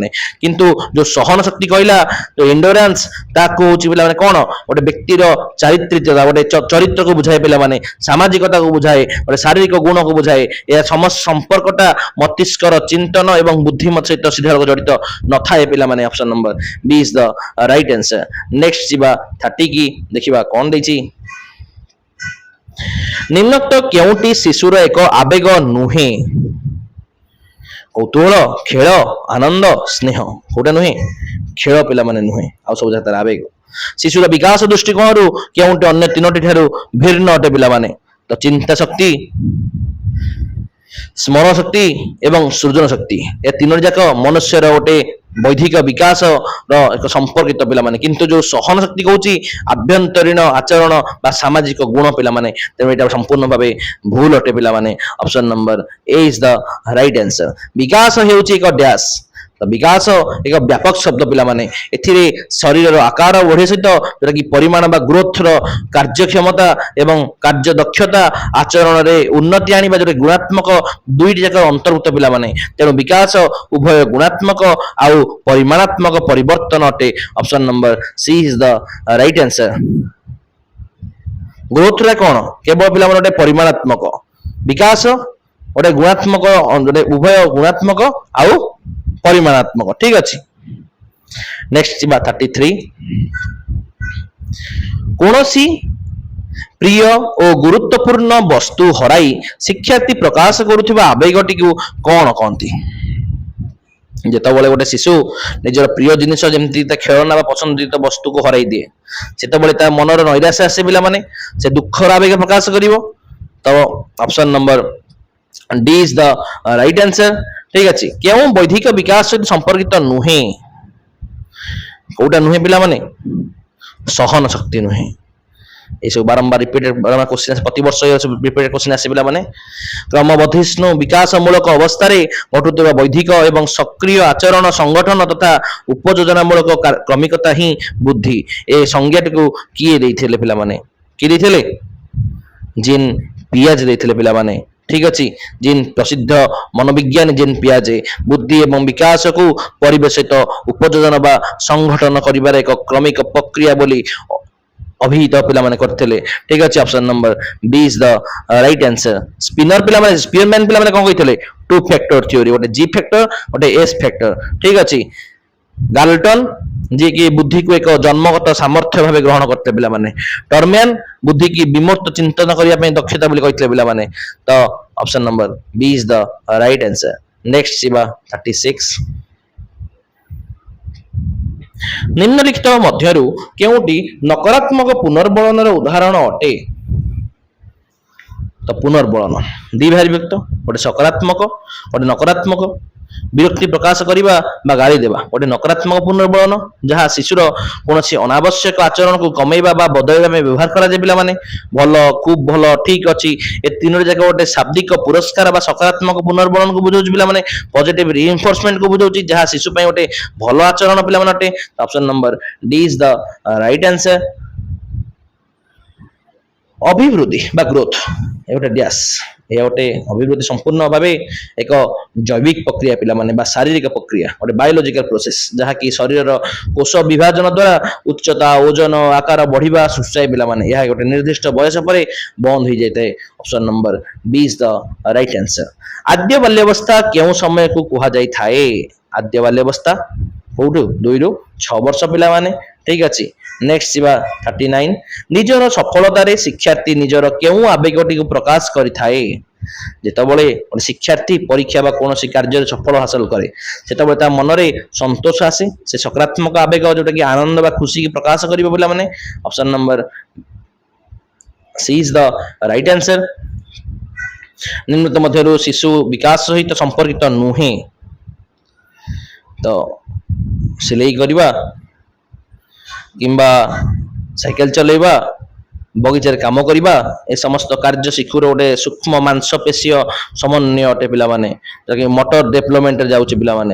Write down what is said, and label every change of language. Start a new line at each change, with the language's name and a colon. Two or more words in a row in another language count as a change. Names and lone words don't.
Odia: କିନ୍ତୁ ଯୋଉ ସହନ ଶକ୍ତି କହିଲା, ଯୋଉ ଏଣ୍ଡୁରାନ୍ସ, ତାକୁ ହଉଛି ପିଲାମାନେ କଣ, ଗୋଟେ ବ୍ୟକ୍ତିର ଚାରିତ୍ରିକତା, ଗୋଟେ ଚରିତ୍ରକୁ ବୁଝାଏ ପିଲାମାନେ, ସାମାଜିକତାକୁ ବୁଝାଏ, ଗୋଟେ ଶାରୀରିକ ଗୁଣକୁ ବୁଝାଏ। ଏହା ସମସ୍ତ ସମ୍ପର୍କଟା ମସ୍ତିଷ୍କର ଚିନ୍ତନ ଏବଂ ବୁଦ୍ଧିମତ ସହିତ ସିଧାସଳଖ ଜଡ଼ିତ ନଥାଏ ପିଲାମାନେ।
English: option number B is the right answer.
Odia: ନେକ୍ସଟ ଯିବା 30 କି ଦେଖିବା କଣ ଦେଇଛି। ନିମ୍ନୋକ୍ତ କେଉଁଟି ଶିଶୁର ଏକ ଆବେଗ ନୁହେଁ? କୌତୁହଳ, ଖେଳ, ଆନନ୍ଦ, ସ୍ନେହ। କୋଉଟା ନୁହେଁ? ଖେଳ ପିଲାମାନେ ନୁହେଁ, ଆଉ ସବୁ ଯାକ ତାର ଆବେଗ। ଶିଶୁର ବିକାଶ ଦୃଷ୍ଟିକୋଣରୁ କେଉଁଟି ଅନ୍ୟ ତିନୋଟି ଠାରୁ ଭିନ୍ନ ଅଟେ ପିଲାମାନେ? ତ ଚିନ୍ତା ଶକ୍ତି, ସ୍ମରଣ ଶକ୍ତି ଏବଂ ସୃଜନ ଶକ୍ତି, ଏ ତିନୋଟି ଯାକ ମନୁଷ୍ୟର ଗୋଟେ ବୌଦ୍ଧିକ ବିକାଶର ଏକ ସମ୍ପର୍କିତ ପିଲାମାନେ। କିନ୍ତୁ ଯୋଉ ସହନ ଶକ୍ତି କହୁଛି ଆଭ୍ୟନ୍ତରୀଣ ଆଚରଣ ବା ସାମାଜିକ ଗୁଣ ପିଲାମାନେ। ତେଣୁ ଏଇଟା ସମ୍ପୂର୍ଣ୍ଣ ଭାବେ ଭୁଲ ଅଟେ ପିଲାମାନେ।
English: option number A is the right answer.
Odia: ବିକାଶ ହେଉଛି ଏକ ଡ୍ୟାଶ। ତ ବିକାଶ ଏକ ବ୍ୟାପକ ଶବ୍ଦ ପିଲାମାନେ। ଏଥିରେ ଶରୀରର ଆକାର ବଢ଼ିବା ସହିତ ଯୋଉଟା କି ପରିମାଣ ବା ଗ୍ରୋଥର କାର୍ଯ୍ୟକ୍ଷମତା ଏବଂ କାର୍ଯ୍ୟ ଦକ୍ଷତା, ଆଚରଣରେ ଉନ୍ନତି ଆଣିବା, ଯୋଉଟା ଗୁଣାତ୍ମକ ଦୁଇଟି ଯାକ ଅନ୍ତର୍ଭୁକ୍ତ ପିଲାମାନେ। ତେଣୁ ବିକାଶ ଉଭୟ ଗୁଣାତ୍ମକ ଆଉ ପରିମାଣାତ୍ମକ ପରିବର୍ତ୍ତନ ଅଟେ।
English: option number C is the right answer.
Odia: ଗ୍ରୋଥରେ କଣ? କେବଳ ପିଲାମାନେ ଗୋଟେ ପରିମାଣାତ୍ମକ, ବିକାଶ ଗୋଟେ ଗୁଣାତ୍ମକ, ଗୋଟେ ଉଭୟ ଗୁଣାତ୍ମକ ଆଉ ପରିମାଣାତ୍ମକ। ଠିକ ଅଛି। ନେକ୍ସଟ ଯିବା 33। କୌଣସି ପ୍ରିୟ ଓ ଗୁରୁତ୍ୱପୂର୍ଣ୍ଣ ବସ୍ତୁ ହରାଇ ଶିକ୍ଷାର୍ଥୀ ପ୍ରକାଶ କରୁଥିବା ଆବେଗଟିକୁ କଣ କହନ୍ତି? ଯେତେବେଳେ ଗୋଟେ ଶିଶୁ ନିଜର ପ୍ରିୟ ଜିନିଷ, ଯେମିତି ତା ଖେଳନା ବା ପସନ୍ଦିତ ବସ୍ତୁକୁ ହରାଇ ଦିଏ, ସେତେବେଳେ ତା ମନର ନୈରାଶ୍ୟ ଆସେ ପିଲାମାନେ, ସେ ଦୁଃଖର ଆବେଗ ପ୍ରକାଶ କରିବ।
English: ତ option number D is the right answer.
Odia: ଠିକ ଅଛି। କେଉଁ ବୌଦ୍ଧିକ ବିକାଶ ସହିତ ସମ୍ପର୍କିତ ନୁହେଁ? କୋଉଟା ନୁହେଁ ପିଲାମାନେ? ସହନ ଶକ୍ତି ନୁହେଁ। ଏସବୁ ବାରମ୍ବାର
English: repeated question,
Odia: ପ୍ରତିବର୍ଷ
English: repeated question
Odia: ଆସେ ପିଲାମାନେ। କ୍ରମବର୍ଦ୍ଧିଷ୍ଣୁ ବିକାଶମୂଳକ ଅବସ୍ଥାରେ ଘଟୁଥିବା ବୌଦ୍ଧିକ ଏବଂ ସକ୍ରିୟ ଆଚରଣ, ସଂଗଠନ ତଥା ଉପଯୋଜନାମୂଳକ କ୍ରମିକତା ହିଁ ବୁଦ୍ଧି। ଏ ସଂଜ୍ଞାଟିକୁ କିଏ ଦେଇଥିଲେ ପିଲାମାନେ? କିଏ ଦେଇଥିଲେ? ଜିନ୍ ପିଆଜେ ଦେଇଥିଲେ ପିଲାମାନେ। ଠିକ ଅଛି। ଜିନ୍ ପ୍ରସିଦ୍ଧ ମନୋବିଜ୍ଞାନୀ ଜିନ୍ ପିଆଜେ ବୁଦ୍ଧି ଏବଂ ବିକାଶକୁ ପରିବେଶ ସହିତ ଉପଯୋଜନା ବା ସଂଗଠନ କରିବାର ଏକ କ୍ରମିକ ପ୍ରକ୍ରିୟା ବୋଲି ଅଭିହିତ ପିଲାମାନେ କରିଥିଲେ। ଠିକ ଅଛି।
English: option number B is the right answer.
Odia: ସ୍ପିନର ପିଲାମାନେ, ସ୍ପିୟରମ୍ୟାନ ପିଲାମାନେ କଣ କହିଥିଲେ?
English: two factor theory,
Odia: ଗୋଟେ
English: G factor,
Odia: ଗୋଟେ
English: S factor.
Odia: ଠିକ ଅଛି। ଗାଲଟନ, ଯିଏକି ବୁଦ୍ଧିକୁ ଏକ ଜନ୍ମଗତ ସାମର୍ଥ୍ୟ ଭାବେ ଗ୍ରହଣ କରିଥିଲେ ପିଲାମାନେ। ଟର୍ମ୍ୟାନ, ବୁଦ୍ଧିକି ବିମୂର୍ତ୍ତ ଚିନ୍ତନ କରିବା ପାଇଁ ଦକ୍ଷତା ବୋଲି କହିଥିଲେ ପିଲାମାନେ।
English: ତ option number B is the right answer.
Odia: ନେକ୍ସଟ ଯିବା 36। ନିମ୍ନଲିଖିତ ମଧ୍ୟରୁ କେଉଁଟି ନକାରାତ୍ମକ ପୁନର୍ବଳନର ଉଦାହରଣ ଅଟେ? ତ ପୁନର୍ବଳନ ଦି ଭାରି ବିଭକ୍ତ, ଗୋଟେ ସକାରାତ୍ମକ, ଗୋଟେ ନକାରାତ୍ମକ। ବିରକ୍ତି ପ୍ରକାଶ କରିବା ବା ଗାଳି ଦେବା ଗୋଟେ ନକାରାତ୍ମକ ପୁନର୍ବଳନ, ଯାହା ଶିଶୁର କୌଣସି ଅନାବଶ୍ୟକ ଆଚରଣକୁ କମେଇବା ବା ବଦଳାଇବା ପାଇଁ ବ୍ୟବହାର କରାଯାଏ ପିଲାମାନେ। ଭଲ, ଖୁବ୍ ଭଲ, ଠିକ ଅଛି, ଏ ତିନୋଟି ଯାକ ଗୋଟେ ଶାବ୍ଦିକ ପୁରସ୍କାର ବା ସକାରାତ୍ମକ ପୁନର୍ବଳନକୁ ବୁଝାଉଛି ପିଲାମାନେ।
English: positive reinforcement
Odia: ବୁଝାଉଛି, ଯାହା ଶିଶୁ ପାଇଁ ଗୋଟେ ଭଲ ଆଚରଣ ପିଲାମାନେ ଅଟେ।
English: option number D is the right answer.
Odia: ଅଭିବୃଦ୍ଧି ବା ଗ୍ରୋଥ, ଏ ଗୋଟେ ଡ୍ୟାସ୍, ଏହା ଗୋଟେ ଅଭିବୃଦ୍ଧି ସମ୍ପୂର୍ଣ୍ଣ ଭାବେ ଏକ ଜୈବିକ ପ୍ରକ୍ରିୟା ପିଲାମାନେ ବା ଶାରୀରିକ ପ୍ରକ୍ରିୟା, ଗୋଟେ
English: biological process,
Odia: ଯାହାକି ଶରୀରର କୋଷ ବିଭାଜନ ଦ୍ୱାରା ଉଚ୍ଚତା, ଓଜନ, ଆକାର ବଢିବା ସୂଚାଏ ପିଲାମାନେ। ଏହା ଗୋଟେ ନିର୍ଦ୍ଦିଷ୍ଟ ବୟସ ପରେ ବନ୍ଦ ହୋଇଯାଇଥାଏ।
English: option number B is the right answer.
Odia: ଆଦ୍ୟ ବାଲ୍ୟାବସ୍ଥା କେଉଁ ସମୟକୁ କୁହାଯାଇଥାଏ? ଆଦ୍ୟ ବାଲ୍ୟାବସ୍ଥା କୋଉଠୁ? 2 ରୁ 6 ବର୍ଷ ପିଲାମାନେ। ଠିକ ଅଛି। ନେକ୍ସଟ ଯିବା 39। ନିଜର ସଫଳତାରେ ଶିକ୍ଷାର୍ଥୀ ନିଜର କେଉଁ ଆବେଗଟିକୁ ପ୍ରକାଶ କରିଥାଏ? ଯେତେବେଳେ ଗୋଟେ ଶିକ୍ଷାର୍ଥୀ ପରୀକ୍ଷା ବା କୌଣସି କାର୍ଯ୍ୟରେ ସଫଳ ହାସଲ କରେ, ସେତେବେଳେ ତା ମନରେ ସନ୍ତୋଷ ଆସେ, ସେ ସକାରାତ୍ମକ ଆବେଗ ଯୋଉଟା କି ଆନନ୍ଦ ବା ଖୁସି ପ୍ରକାଶ କରିବ ପିଲାମାନେ।
English: option number C is the right answer.
Odia: ନିମ୍ନତ ମଧ୍ୟରୁ ଶିଶୁ ବିକାଶ ସହିତ ସମ୍ପର୍କିତ ନୁହେଁ। ତ ସିଲେଇ କରିବା କିମ୍ବା ସାଇକେଲ ଚଲେଇବା, ବଗିଚାରେ କାମ କରିବା, ଏ ସମସ୍ତ କାର୍ଯ୍ୟ ଶିଶୁର ଗୋଟେ ସୂକ୍ଷ୍ମ ମାଂସପେଶୀୟ ସମନ୍ୱୟ ଅଟେ ପିଲାମାନେ, ଯାହାକି
English: motor development
Odia: ଯାଉଛି ପିଲାମାନେ।